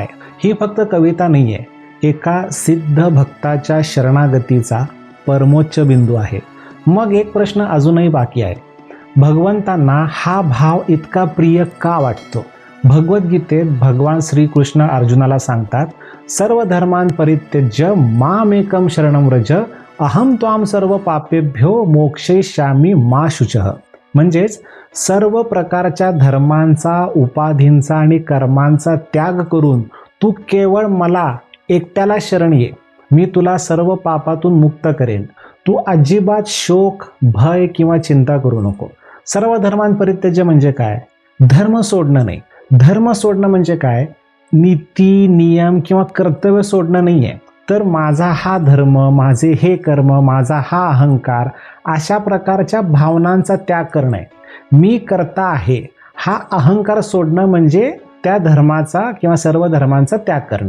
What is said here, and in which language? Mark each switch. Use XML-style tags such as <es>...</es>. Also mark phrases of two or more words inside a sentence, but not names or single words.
<mr>ही फक्त कविता नाही आहे, एका सिद्ध भक्ताच्या शरणागतीचा परमोच्च बिंदू आहे. मग एक प्रश्न अजूनही बाकी आहे, भगवंतांना हा भाव इतका प्रिय का वाटतो? भगवद्गीतेत भगवान श्रीकृष्ण अर्जुनाला सांगतात,</mr> <sa>सर्व धर्मान् परित्यज्य मामेकं शरणं व्रज अहम त्वां सर्व पापेभ्यो मोक्षयिष्यामि मा शुचः.</sa> <mr>म्हणजेच सर्व प्रकारच्या धर्मांचा, उपाधींचा आणि कर्मांचा त्याग करून तू केवळ मला एकट्याला शरण ये, मी तुला सर्व पापातून मुक्त करेन. तू अजिबात शोक, भय किंवा चिंता करू नको.</mr> <sa>सर्व धर्मान् परित्यज्य</sa> <mr>म्हणजे काय? धर्म सोडणं नाही. धर्म सोडणं म्हणजे काय? नीती, नियम किंवा कर्तव्य सोडणं नाही आहे, तर माझा हा धर्म, माझे हे कर्म, माझा हा अहंकार अशा प्रकारच्या भावनांचा त्याग करणे. मी करता आहे हा अहंकार सोडणं म्हणजे त्या धर्माचा किंवा सर्व धर्मांचा त्याग करणं.</mr>